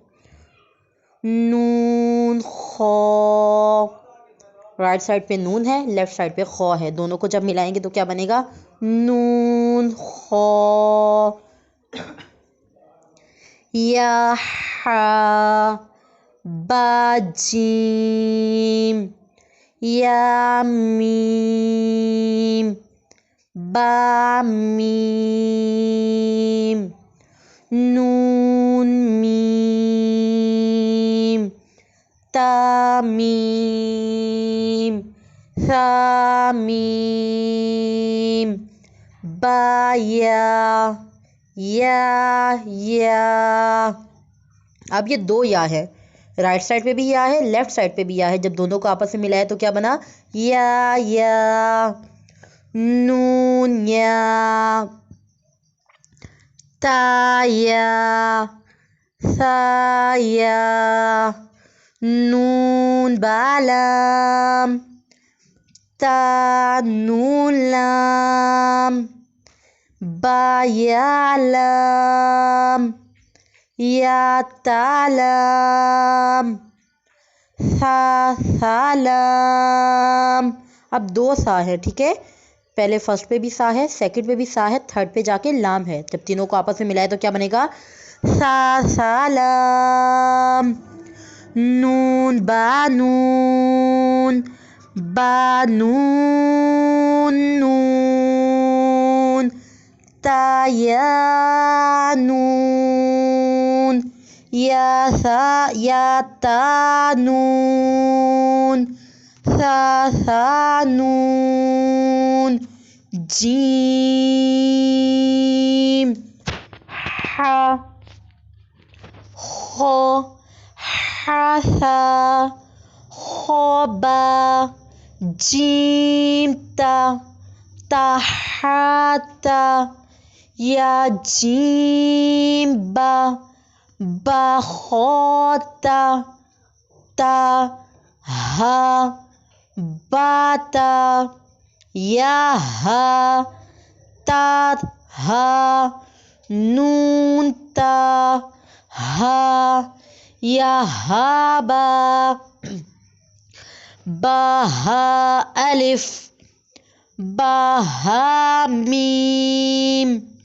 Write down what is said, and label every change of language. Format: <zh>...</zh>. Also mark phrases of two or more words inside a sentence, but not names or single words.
<ur>نون خا،</ur> <en>right side</en> <ur>پہ نون ہے،</ur> <en>left side</en> <ur>پہ خا ہے، دونوں کو جب ملائیں گے تو کیا بنے گا؟ نون خا۔ یا حا با جیم، یا میم با میم، نون میم تا میم ثا میم با یا یا۔ اب یہ 2 یا ہے،</ur> <en>right side</en> <ur>پہ بھی یا ہے،</ur> <en>left side</en> <ur>پہ بھی یا ہے، جب دونوں کو آپس میں ملایا تو کیا بنا؟ یا۔ نون یا، تا یا، ثا یا، نون با لام، تا نون لام، با یا لام، یا تا لام، ثا ثا لام۔ اب 2 سا ہے، ٹھیک ہے؟ پہلے فرسٹ پہ بھی سا ہے، سیکنڈ پہ بھی سا ہے، تھرڈ پہ جا کے لام ہے۔ جب تینوں کو آپس میں ملائے تو کیا بنے گا؟ سا سا لام۔ نون با نون، با نون نون، تا یا نون، یا ثا یا تا نون، ثا ثا نون، جیم حا خا، حا خا با، جیم تا، تا حا تا، یا جیم با، با خا تا، تا ہا با تا، یا ہا تا ہا، نون تا ہا، یا ہا با، با ہا الف، با ہا میم،</ur>